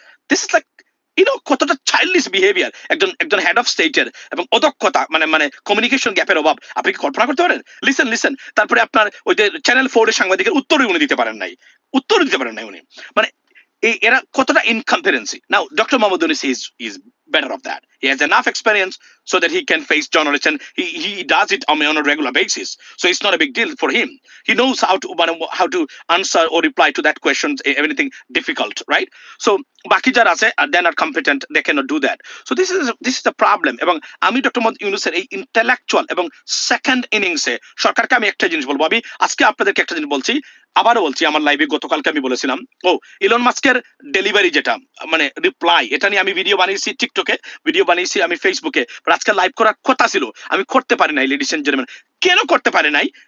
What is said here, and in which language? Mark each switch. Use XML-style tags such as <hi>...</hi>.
<en>this is like</en> <bn>কতটা childish behaviour একজন head of স্টেটের, এবং অদক্ষতা মানে কমিউনিকেশন গ্যাপের অভাব আপনি কি কল্পনা করতে পারেন? লিসেন। তারপরে আপনার ওই যে চ্যানেল 4 এর সাংবাদিকের উত্তরই উনি দিতে পারেন নাই উনি, মানে এরা কতটা ইনকম্পারেন্সি।</bn> <en>Now doctor Muhammad Yunus is better off that, He has enough experience so that he can face journalists, and he does it on a regular basis. So it's not a big deal for him. He knows how to answer or reply to that questions, anything difficult, right? So</en> <bn>বাকি যারা আছে</bn> <en>they are not competent, they cannot do that. So this is the problem.</en> <bn>এবং আমি doctor Mohammad ইউনূসের এই intellectual এবং second ইনিংসে সরকারকে আমি একটা জিনিস বলবো, আমি আজকে আপনাদেরকে একটা জিনিস বলছি, আবারও বলছি, আমার লাইভে গতকালকে আমি বলেছিলাম, ইলন মাস্কের ডেলিভারি যেটা মানে রিপ্লাই, এটা নিয়ে আমি ভিডিও বানিয়েছি টিকটকে, ভিডিও বানিয়েছি আমি ফেসবুকে, আজকে লাইভ করার কথা ছিল, আমি করতে পারি নাই লেডিস এন্ড জেন্টলম্যান। কেন করতে পারি নাই?</bn>